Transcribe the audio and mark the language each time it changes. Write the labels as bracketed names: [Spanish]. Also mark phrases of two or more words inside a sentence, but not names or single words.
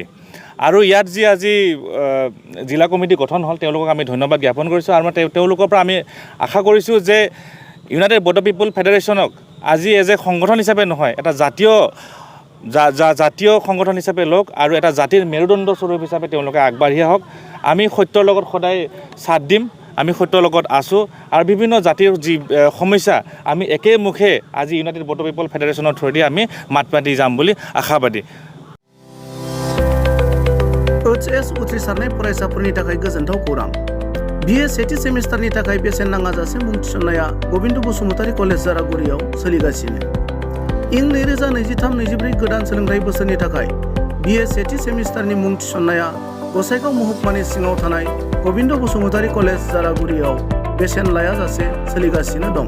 [Assamese] আৰু ইয়াত যি আজি জিলা কমিটি গঠন হ'ল, তেওঁলোকক আমি ধন্যবাদ জ্ঞাপন কৰিছোঁ আৰু তেওঁলোকৰ পৰা আমি আশা কৰিছোঁ যে ইউনাইটেড বড' পিপল ফেডাৰেশ্যনক আজি [English] as a [Assamese] সংগঠন হিচাপে নহয়, এটা জাতীয় সংগঠন হিচাপে লওক আৰু এটা জাতিৰ মেৰুদণ্ড স্বৰূপ হিচাপে তেওঁলোকে আগবাঢ়ি আহক। আমি সত্যৰ লগত সদায় সাথ দিম, আমি সত্যৰ লগত আছোঁ আৰু বিভিন্ন জাতিৰ যি সমস্যা আমি একেমুখে আজি ইউনাইটেড বড' পিপল ফেডাৰেশ্যনৰ [English] through the [Assamese] আমি মাত মাতি যাম বুলি আশাবাদী। [Bodo] HS उथ्रिसारनाय फरायसाफोरनि थाखाय गोजोनथाव खौरां। BA सेथि सेमिस्टारनि थाखाय बेसेन नाङाजासे मुं थिसननाया गबिन्द बसुमतारी कलेज जारागुरियाव सोलिगासिनो। इं 2023-24 गोदान सोलोंथाइ बोसोरनि थाखाय BA सेथि सेमिस्टारनि मुं थिसननाया गसाइगाव महकुमानि सिङाव थानाय गबिन्द बसुमतारी कलेज जारागुरियाव बेसेन लायाजासे सोलिगासिनो दं।